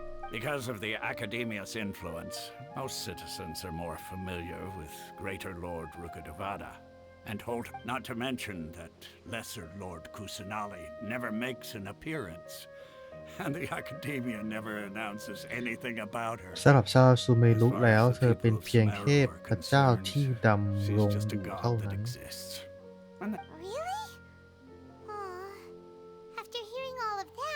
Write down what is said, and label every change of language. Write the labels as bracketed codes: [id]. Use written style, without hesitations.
[en] Because of the Academia's influence, most citizens are more familiar with Greater Lord Rugadavada. And not to mention that Lesser Lord Kusanali never makes an appearance. And the Academia never announces anything about her. [th] สำหรับชาวซูเมรุแล้วเธอเป็นเพียงเทพเจ้าที่ดำรงอยู่เท่านั้น [en] Really? Aw. After hearing all of